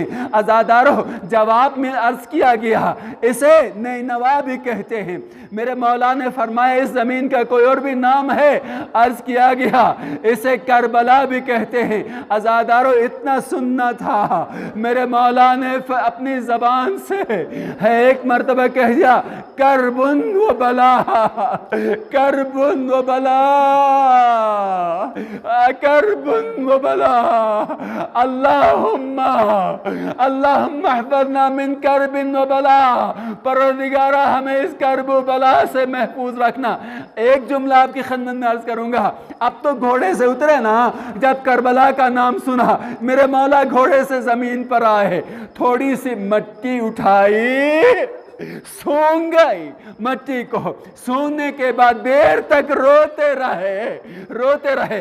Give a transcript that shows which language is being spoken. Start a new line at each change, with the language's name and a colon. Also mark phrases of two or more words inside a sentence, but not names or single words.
Urdu: عزادارو جواب میں عرض کیا گیا اسے نینوا بھی کہتے ہیں۔ میرے مولا نے فرمایا اس زمین کا کوئی اور بھی نام ہے؟ عرض کیا گیا اسے کربلا بھی کہتے ہیں۔ عزادارو اتنا سننا تھا، میرے مولا نے اپنی زبان سے ایک مرتبہ کہہ دیا کربن و بلا، کربن و بلا، کربن و بلا،
Arabic: اللہم احفظنا من کرب و بلا،
Urdu: پروردگارہ ہمیں اس کرب و بلا سے محفوظ رکھنا۔ ایک جملہ آپ کی خدمت میں عرض کروں گا، اب تو گھوڑے سے اترے نا، جب کربلا کا نام سنا میرے مولا گھوڑے سے زمین پر آئے، تھوڑی سی مٹی اٹھائی، سونگ گئی مٹی کو، سونگنے کے بعد دیر تک روتے رہے۔